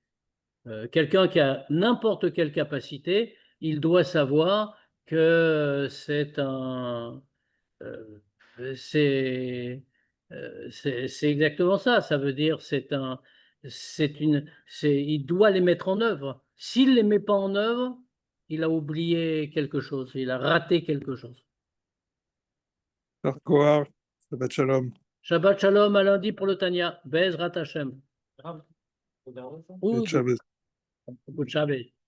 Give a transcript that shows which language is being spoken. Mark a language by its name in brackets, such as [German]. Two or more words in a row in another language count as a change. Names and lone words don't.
[French] Quelqu'un qui a n'importe quelle capacité, il doit savoir que c'est exactement ça. Ça veut dire il doit les mettre en œuvre. S'il ne les met pas en œuvre, il a oublié quelque chose, il a raté quelque chose. [Hebrew] שבת שלום. שבת שלום, [French] à lundi pour le Tanya. [Hebrew] בעזרת השם. [French] Shabbat. Shabbat.